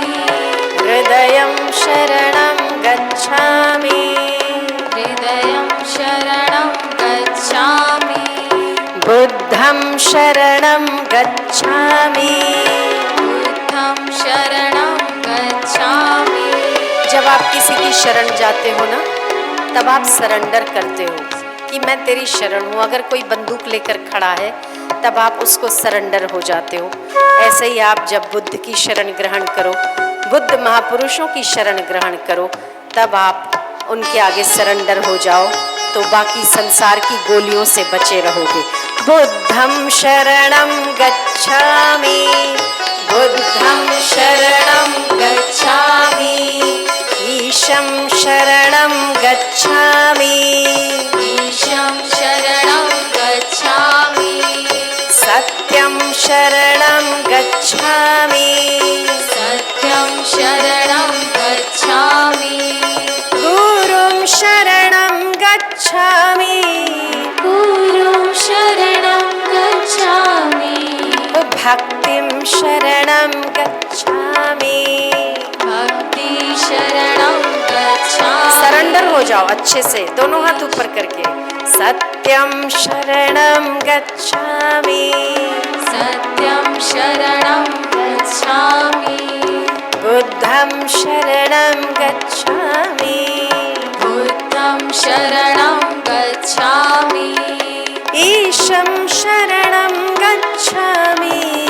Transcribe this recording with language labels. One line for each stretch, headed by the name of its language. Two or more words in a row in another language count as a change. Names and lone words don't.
Sanskrit: हृदयं शरणं गच्छामि। हृदयं शरणं गच्छामि। बुद्धं शरणं गच्छामि। बुद्धं शरणं गच्छामि।
Hindi: जब आप किसी की शरण जाते हो ना, तब आप सरेंडर करते हो कि मैं तेरी शरण हूँ। अगर कोई बंदूक लेकर खड़ा है तब आप उसको सरेंडर हो जाते हो। ऐसे ही आप जब बुद्ध की शरण ग्रहण करो, बुद्ध महापुरुषों की शरण ग्रहण करो, तब आप उनके आगे सरेंडर हो जाओ, तो बाकी संसार की गोलियों से बचे रहोगे।
Sanskrit: बुद्धं शरणं गच्छामि, बुद्धं शरणं गच्छामि, ईशं शरणं गच्छामि, ईशं शरणं गच्छामि, सत्यं शरणं गच्छामि, सत्यं शरणं गच्छामि, गुरुं शरणं गच्छामि, गुरुं शरणं गच्छामि, भक्तिं शरणं गच्छामि। भक्ति शरणं गच्छामि।
Hindi: सरेंडर हो जाओ अच्छे से, दोनों हाथ ऊपर करके।
Sanskrit: सत्यं शरणं गच्छामि, सत्यं शरणं गच्छामि, बुद्धं शरणं गच्छामि, बुद्धं शरणं गच्छामि, ईशं शरणं गच्छामि,